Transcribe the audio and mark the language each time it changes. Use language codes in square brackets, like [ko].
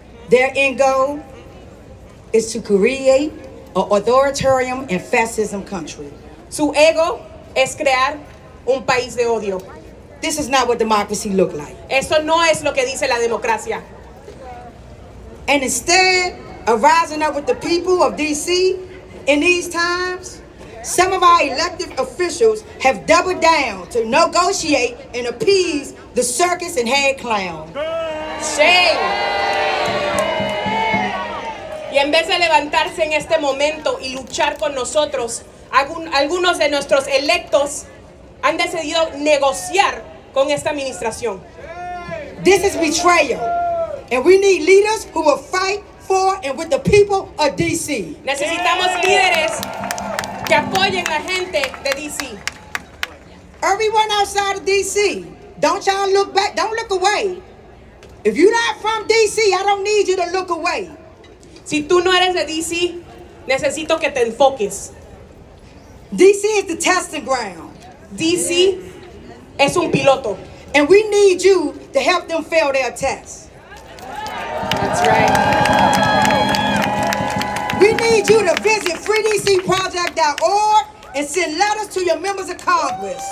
[en] Their end goal is to create an authoritarian and fascism country. [es] Su ego es crear un país de odio. [en] This is not what democracy look like. [es] Eso no es lo que dice la democracia. [en] And instead of rising up with the people of DC in these times, some of our elected officials have doubled down to negotiate and appease the circus and head clown. Shame. [es] Y en vez de levantarse en este momento y luchar con nosotros, algunos de nuestros electos han decidido negociar con esta administración. [en] This is betrayal, and we need leaders who will fight for and with the people of DC. [es] Necesitamos líderes que apoyen a la gente de DC. [en] Everyone outside of DC, don't y'all look back, don't look away. If you're not from DC, I don't need you to look away. [es] Si tú no eres de DC, necesito que te enfoques. [en] DC is the testing ground. [es] DC es un piloto. [en] And we need you to help them fail their tests. That's right. We need you to visit freedcproject.org and send letters to your members of Congress.